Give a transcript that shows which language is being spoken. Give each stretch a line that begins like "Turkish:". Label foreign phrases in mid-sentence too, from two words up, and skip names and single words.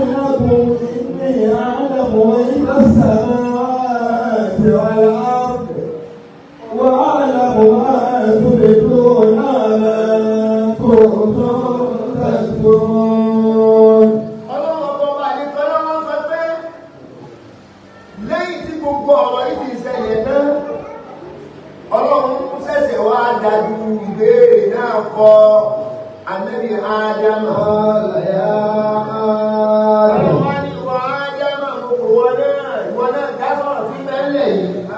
Arabic: لكم إني أعلم غيب السماوات والأرض وأعلم ما تبدون وما كنتم تكتمون.
Yoruba: Ọlọ́run ọba àlejò ọlọ́run sọ pé lẹ́yìn tí gbogbo ọ̀rọ̀ yìí ti ṣẹlẹ̀ náà ọlọ́run ṣẹ̀ṣẹ̀ wá dájú ìbéèrè náà kọ Ànábì Ádámà. Ọlọ́run wá ní ìwọ Ádámà gbogbo ìwọ náà dá sọ̀rọ̀ sí mẹ́lẹ̀ yìí.